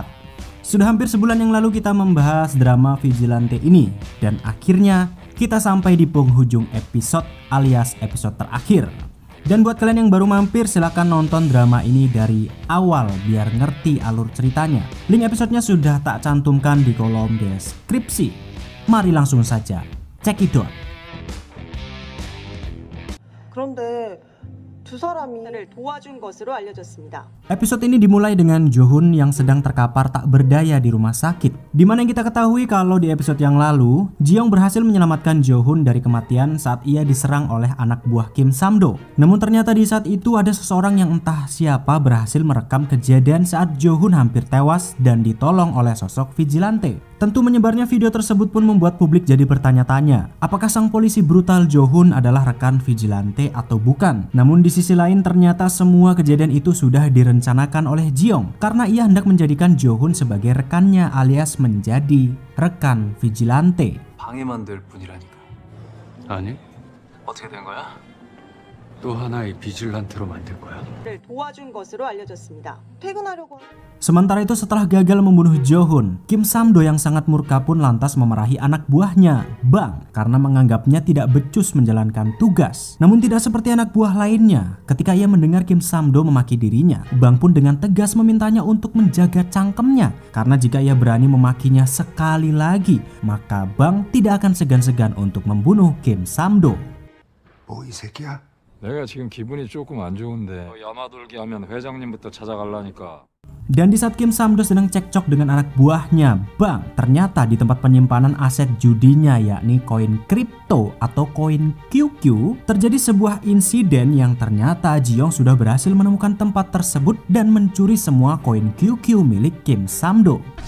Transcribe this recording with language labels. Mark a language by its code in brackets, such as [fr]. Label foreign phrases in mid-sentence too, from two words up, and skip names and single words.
[id] Sudah hampir sebulan yang lalu kita membahas drama Vigilante ini, dan akhirnya kita sampai di penghujung episode alias episode terakhir. Dan buat kalian yang baru mampir, silahkan nonton drama ini dari awal biar ngerti alur ceritanya. Link episodenya sudah tak cantumkan di kolom deskripsi. Mari langsung saja cekidot. [ko] 그런데 두 사람이 도와준 것으로 알려졌습니다. [id] Episode ini dimulai dengan Jo-hun yang sedang terkapar tak berdaya di rumah sakit. Dimana yang kita ketahui kalau di episode yang lalu, Ji-young berhasil menyelamatkan Jo-hun dari kematian saat ia diserang oleh anak buah Kim Sam-do. Namun ternyata di saat itu ada seseorang yang entah siapa berhasil merekam kejadian saat Jo-hun hampir tewas dan ditolong oleh sosok Vigilante. Tentu menyebarnya video tersebut pun membuat publik jadi bertanya-tanya, apakah sang polisi brutal Jo-hun adalah rekan Vigilante atau bukan? Namun di sisi lain ternyata semua kejadian itu sudah direncanakan oleh Ji-young karena ia hendak menjadikan Jo-hun sebagai rekannya alias menjadi rekan Vigilante. [ko] 방해만 될 뿐이라니까. 아니, 어떻게 된 거야? 또 하나의 비질란테로 만들 거야. 도와준 것으로 알려졌습니다. 퇴근하려고. [id] Sementara itu setelah gagal membunuh Jo-hun, Kim Sam-do yang sangat murka pun lantas memarahi anak buahnya, Bang, karena menganggapnya tidak becus menjalankan tugas. Namun tidak seperti anak buah lainnya, ketika ia mendengar Kim Sam-do memaki dirinya, Bang pun dengan tegas memintanya untuk menjaga cangkemnya, karena jika ia berani memakinya sekali lagi, maka Bang tidak akan segan-segan untuk membunuh Kim Sam-do. [ko] 뭐 이 새끼야? 내가 지금 기분이 조금 안 좋은데 야마돌기 하면 회장님부터 찾아가려니까. [id] Dan di saat Kim Sam-do sedang cekcok dengan anak buahnya, Bang, ternyata di tempat penyimpanan aset judinya yakni koin kripto atau koin QQ, terjadi sebuah insiden yang ternyata Ji-young sudah berhasil menemukan tempat tersebut dan mencuri semua koin QQ milik Kim Sam-do.